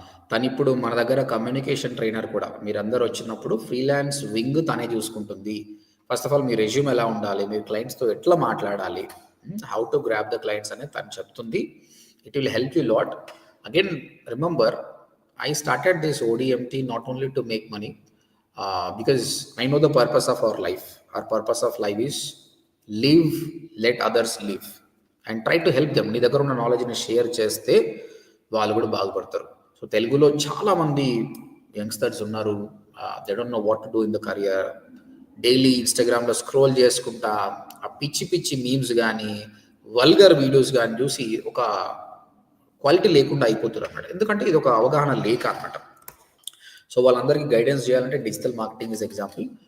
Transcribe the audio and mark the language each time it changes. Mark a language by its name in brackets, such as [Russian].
[Telugu] తను ఇప్పుడు మన దగ్గర కమ్యూనికేషన్ ట్రైనర్ కూడా. మీరందరూ వచ్చినప్పుడు ఫ్రీలాన్స్ వింగ్ తనే చూసుకుంటుంది. First of all మీ resume ఎలా ఉండాలి, మీరు క్లయింట్స్తో ఎట్లా మాట్లాడాలి, [English] how to grab the clients [Telugu] అనేది తను చెప్తుంది. [English] It will help you lot. Again, remember, I started this ODMT not only to make money, because I know the purpose of our life. Our purpose of life is live, let others live, and try to help them. [Telugu] నీ దగ్గర ఉన్న నాలెడ్జ్ని share చేస్తే వాళ్ళు కూడా బాగుపడతారు. So తెలుగులో చాలామంది యంగ్స్టర్స్ ఉన్నారు, [English] They don't know what to do in the career. [Telugu] Daily ఇన్స్టాగ్రామ్లో స్క్రోల్ చేసుకుంటా ఆ పిచ్చి పిచ్చి మీమ్స్ కానీ వల్గర్ వీడియోస్ కానీ చూసి ఒక క్వాలిటీ లేకుండా అయిపోతున్నారు అన్నమాట. ఎందుకంటే ఇది ఒక అవగాహన లేక అనమాట. సో వాళ్ళందరికీ గైడెన్స్ చేయాలంటే [English] Digital marketing is example.